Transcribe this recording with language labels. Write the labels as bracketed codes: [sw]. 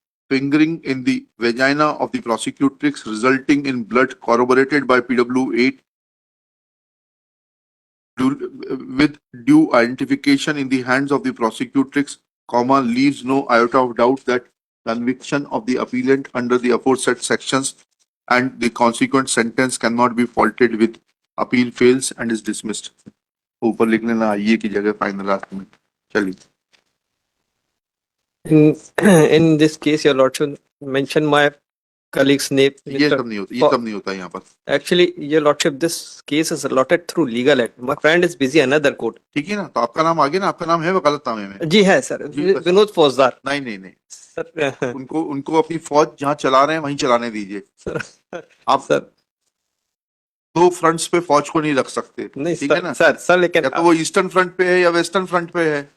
[en] fingering in the vagina of the prosecutrix resulting in blood corroborated by PW8 with due identification in the hands of the prosecutrix, comma, leaves no iota of doubt that conviction of the appellant under the aforesaid sections and the consequent sentence cannot be faulted with. Appeal fails and is dismissed. [hi] ऊपर लिखने ना आइए की जगह final last में. चलिए. [en] In this case, your lordship mentioned my colleague's name. [hi] ये सब नहीं होता, ये सब नहीं होता यहाँ पर. [en] Actually, your lordship, this case is allotted through legal act. My friend is busy another court. [hi] ठीक है ना, तो आपका नाम आगे ना, आपका नाम है वकालतनामे में. जी है सर, जी, बस. विनोद फौजदार. नहीं नहीं नहीं, सर उनको अपनी फौज जहाँ चला रहे हैं वहीं चलाने दीजिए. आप सर दो फ्रंट्स पे फौज को नहीं रख सकते. नहीं ठीक है ना सर लेकिन या तो वो ईस्टर्न फ्रंट पे है या वेस्टर्न फ्रंट पे है.